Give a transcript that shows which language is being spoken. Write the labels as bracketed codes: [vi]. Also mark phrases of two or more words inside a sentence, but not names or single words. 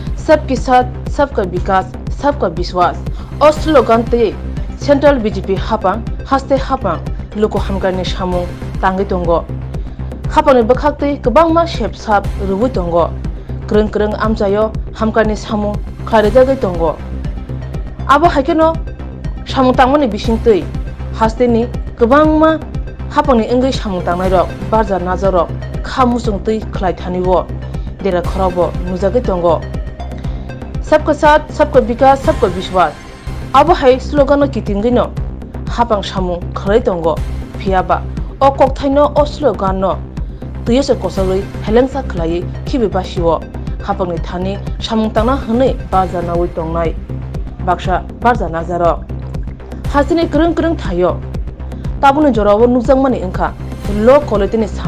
[hi] सबके साथ सबका विकास सबका विश्वास [brx] और स्लोगान ते सेंट्रल बीजेपी हापां हास्ते हापां लोको हामगारनि सामुं तांगै दंगो हापांनि बखाक्ते गोबांमा सेबसाब रुबुइ दंगो ग्रों ग्रों आमजायो हामगारनि सामुं खारिजागै दंगो आबो हायकेनो सामुं तांमोनि बिसिंतै हास्तेनि गोबांमा हापांनि इंगै सामुं तांनाय रक बारजा नाजारक खामुसुं तै खलाय थानिबो देरा खराबो नुजागै दंगो [hi] सबका साथ सबका विकास सबका विश्वास आबो हाय स्लोगान कितिंगैनो हापां सामुं खरै दंगो फियाबा ओ कक्थाइनो ओ स्लोगान तैयसे कसलै हेलेंसा खलायै खिबि बासिवो हापांनि थानि सामुं तांना हनै बारजा नावै दंनाय बाक्सा बारजा नाजारक हासिनि ग्रों ग्रों थायो ताबुनि जरावो नुजांमानि ओंखा लो क्वालिटिनि